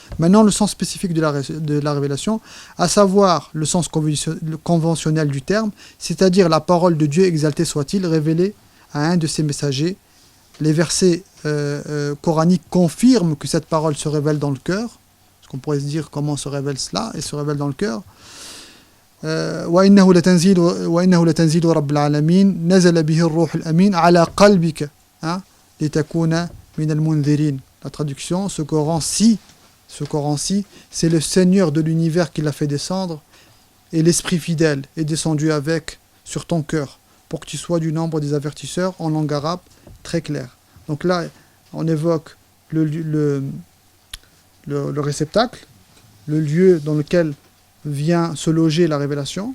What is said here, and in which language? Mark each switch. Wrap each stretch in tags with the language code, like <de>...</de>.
<fr>Maintenant le sens spécifique de la révélation, à savoir le sens conventionnel du terme, c'est-à-dire la parole de Dieu, exalté soit-il, révélée à un de ses messagers. Les versets coraniques confirment que cette parole se révèle dans le cœur. Parce qu'on pourrait se dire comment se révèle cela, et se révèle dans le cœur.</fr> <ar>وإنه لتنزيل رب العالمين نزل به الروح الأمين على قلبك لتكون من المنذرين.</ar> <fr>La traduction, ce Coran-ci, c'est le Seigneur de l'univers qui l'a fait descendre, et l'Esprit fidèle est descendu avec sur ton cœur, pour que tu sois du nombre des avertisseurs, en langue arabe très claire. Donc là, on évoque le réceptacle, le lieu dans lequel vient se loger la révélation.</fr>